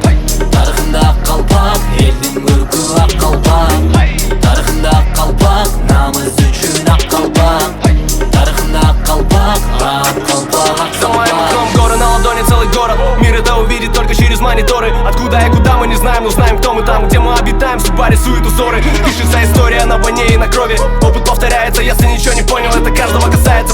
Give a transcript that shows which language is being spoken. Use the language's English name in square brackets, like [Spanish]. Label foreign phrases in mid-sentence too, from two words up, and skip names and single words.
[Kazakh] Тарихында қалпақ, елдің көркі ақ қалпақ. Тарихында қалпақ, намыс үшін ақ қалпақ. Тарихында қалпақ, ақ қалпақ, ақ [Russian] За моим [Kazakh] қалпақ. [Russian] окном горы, на ладони целый город. Мир это увидит только через мониторы. Откуда и куда мы не знаем, но знаем, кто мы там, где мы обитаем. Судьба рисует узоры, пишется история на войне и на крови. Опыт повторяется, если ничего не понял, это каждого касается.